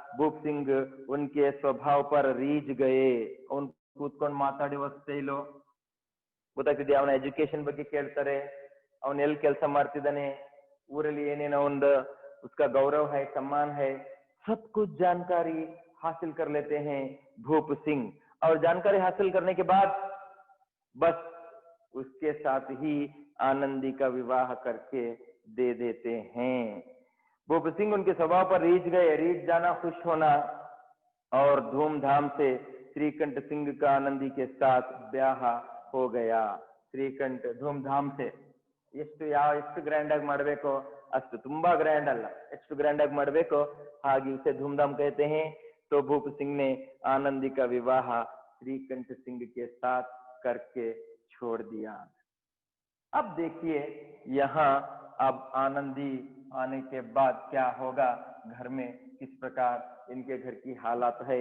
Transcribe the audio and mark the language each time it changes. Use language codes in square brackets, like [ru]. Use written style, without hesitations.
[hi] भूप सिंह उनके स्वभाव पर रीझ गए। [kn] उन ಕೂತ್ಕೊಂಡು ಮಾತಾಡುವ ಸ್ಟೈಲು ಗೊತ್ತಾಗ್ತಿದೆ। ಅವನ ಎಜುಕೇಶನ್ ಬಗ್ಗೆ ಕೇಳ್ತಾರೆ, ಅವನು ಎಲ್ಲಿ ಕೆಲಸ ಮಾಡ್ತಿದ್ದಾನೆ, ಊರಲ್ಲಿ ಏನೇನೋ ಒಂದು [hi] उसका गौरव है, सम्मान है, सब कुछ जानकारी हासिल कर लेते हैं भूप सिंह। और जानकारी हासिल करने के बाद बस उसके साथ ही आनंदी का विवाह करके दे देते हैं। भूप सिंह उनके स्वभाव पर रीझ गए। रीझ जाना, खुश होना, और धूमधाम से श्रीकंठ सिंह का आनंदी के साथ ब्याह हो गया। श्रीकंठ धूमधाम से, [kn] ಎಷ್ಟು ಗ್ರ್ಯಾಂಡ್ ಆಗಿ ಮಾಡಬೇಕು ಅಷ್ಟು, ತುಂಬಾ ಗ್ರ್ಯಾಂಡ್ ಅಲ್ಲ, ಎಷ್ಟು ಗ್ರ್ಯಾಂಡ್ ಆಗಿ ಮಾಡಬೇಕು ಹಾಗೆ [hi] उसे धूमधाम कहते हैं। तो भूप सिंह ने आनंदी का विवाह श्रीकंठ सिंह के साथ करके छोड़ दिया। अब देखिए यहाँ, अब आनंदी आने के बाद क्या होगा, घर में किस प्रकार इनके घर की हालात है।